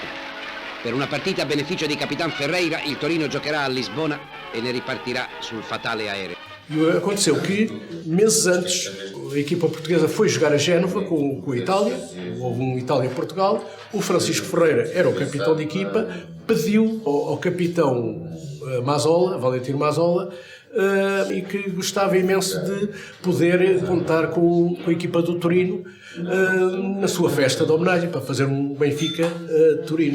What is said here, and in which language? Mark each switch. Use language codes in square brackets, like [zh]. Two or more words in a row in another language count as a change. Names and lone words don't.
[it] Per una partita a beneficio di Capitan Ferreira, il Torino giocherà a Lisbona e ne ripartirà sul fatale aereo. [pt] E aconteceu que, meses antes, a equipa portuguesa foi jogar a Génova com a Itália, houve um Itália-Portugal, o Francisco Ferreira era o capitão de equipa, pediu ao capitão Mazzola, Valentino Mazzola, e que gostava imenso de poder contar com a equipa do Torino na sua festa de homenagem, para fazer um Benfica-Torino.